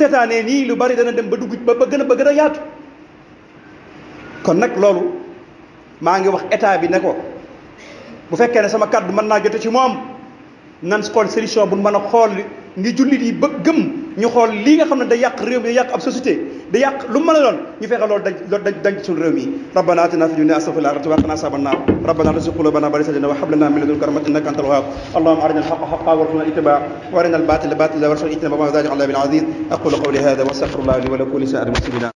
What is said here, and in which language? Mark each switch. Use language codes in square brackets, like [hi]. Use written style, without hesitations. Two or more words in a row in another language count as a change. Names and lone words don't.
[wo] seetaanee nii lu bari dana dem ba dugg ba gën a yaatu kon nag loolu maa ngi wax état bi ne ko bu fekkee ne sama kàddu mën naa jote ci moom nan xool solution bu mën a xool ni jullit yi ba gëm ñu xool lii nga xam ne day yàq réew mi day yàq ab société day yàq lu mën a doon ñu fexe loolu dañ ci suñu réew mi [ar] ربنا آتنا في الدنيا حسنة وقنا عذاب النار ربنا لا تزغ قلوبنا بعد إذ هديتنا وهب لنا من لدنك رحمة إنك أنت الوهاب اللهم أرنا الحق حقا وارزقنا اتباعه وأرنا الباطل باطلا وارزقنا اجتنابه وما ذلك على بالعزيز أقول قولي هذا وأستغفر الله لي ولكم ولسائر المسلمين